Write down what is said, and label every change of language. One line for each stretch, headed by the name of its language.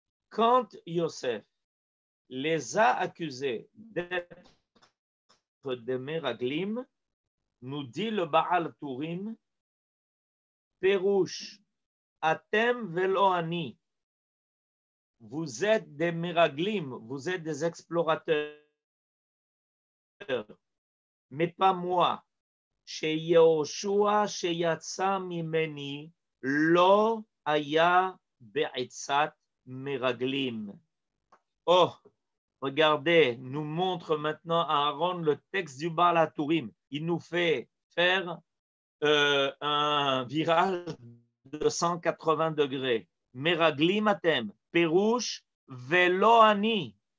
French: Quand Yosef les a accusés d'être des Meraglim, nous dit le Baal HaTurim, Perouche,
Hebrew: Atem velo ani,
French: vous êtes des Meraglim, vous êtes des explorateurs, mais pas moi.
Hebrew: שיהושע שיצא ממני לא היה בעצת מרגלים.
French: Oh, regardez, nous montre maintenant Aaron le texte du Baal HaTurim. Il nous fait faire un virage de 180 degrés.
Hebrew: Meraglim atem, Perush velo ani.